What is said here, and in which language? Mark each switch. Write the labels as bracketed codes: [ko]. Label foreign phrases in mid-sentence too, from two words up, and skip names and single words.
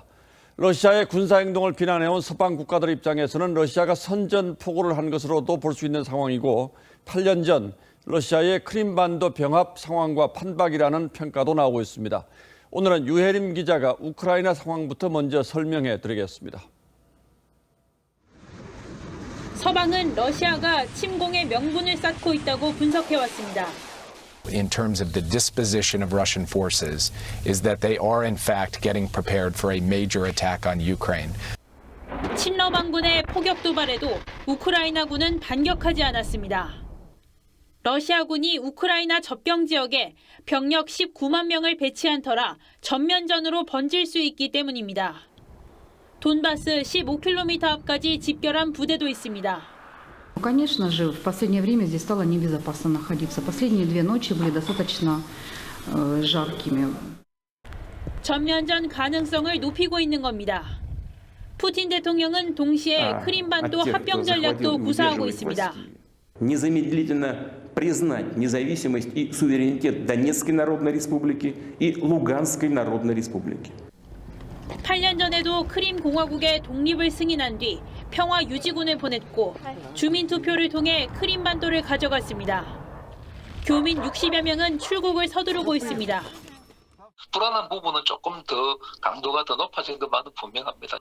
[ko] 러시아의 군사 행동을 비난해온 서방 국가들 입장에서는 러시아가 선전포고를 한 것으로도 볼 수 있는 상황이고 8년 전 러시아의 크림반도 병합 상황과 판박이라는 평가도 나오고 있습니다. 오늘은 유혜림 기자가 우크라이나 상황부터 먼저 설명해 드리겠습니다. 서방은 러시아가 침공의 명분을 쌓고 있다고 분석해왔습니다. [en] In terms of the disposition of Russian forces, is that they are in fact getting prepared for a major attack on Ukraine. [ko] 친러방군의 포격 도발에도 우크라이나군은 반격하지 않았습니다. 러시아군이 우크라이나 접경 지역에 병력 19만 명을 배치한 터라 전면전으로 번질 수 있기 때문입니다. 돈바스 15km 앞까지 집결한 부대도 있습니다. [ru] Конечно же, в последнее время здесь стало небезопасно находиться. Последние 2 ночи были достаточно жаркими. [ko] 전면전 가능성을 높이고 있는 겁니다. 푸틴 대통령은 동시에 크림반도 합병 전략도 구사하고 있습니다. [ru] Незамедлительно признать независимость и суверенитет Донецкой Народной Республики и Луганской Народной Республики. [ko] 8년 전에도 크림 공화국의 독립을 승인한 뒤 평화 유지군을 보냈고 주민 투표를 통해 크림반도를 가져갔습니다. 교민 60여 명은 출국을 서두르고 있습니다. 불안한 부분은 조금 더 강도가 더 높아진 것만은 분명합니다.